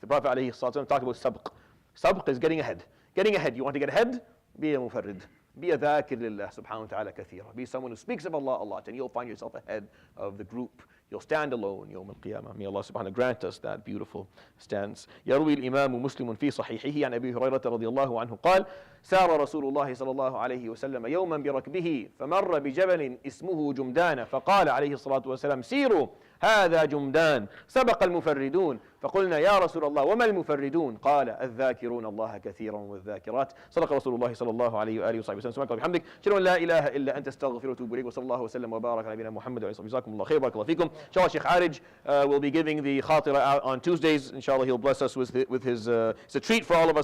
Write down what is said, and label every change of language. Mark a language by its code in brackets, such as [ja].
[en] The Prophet ﷺ talked about sabq. Sabq is getting ahead. Getting ahead. You want to get ahead? Be a mufarrid. Be a dhakir lillah subhanahu wa ta'ala kathira. Be someone who speaks of Allah a lot, and you'll find yourself ahead of the group. You'll stand alone [ar] يوم القيامة. [en] May Allah subhanahu wa ta'ala grant us that beautiful stance. [ar] يروي الإمام مسلم في صحيحه عن أبي هريرة رضي الله عنه قال سار رسول الله صلى الله عليه وسلم يوما بركبه فمر بجبل اسمه جمدان فقال عليه الصلاة والسلام سيروا هذا جمدان سبق المفردون. فقلنا يا رسول الله وما المفردون؟ قال الذاكرون الله كثيرا والذاكرات. صدق رسول الله صلى الله عليه وآله وصحبه وسلم. سبحانك وبحمدك أشهد أن لا إله إلا أنت أستغفرك وأتوب إليك. وصلى الله وسلم وبارك على نبينا محمد وعلى آله وصحبه. جزاكم الله خير. بارك الله فيكم. [en] Inshallah, Sheikh Arij will be giving the Khaterah out on Tuesdays. Inshallah, he'll bless us with his it's a treat for all of us.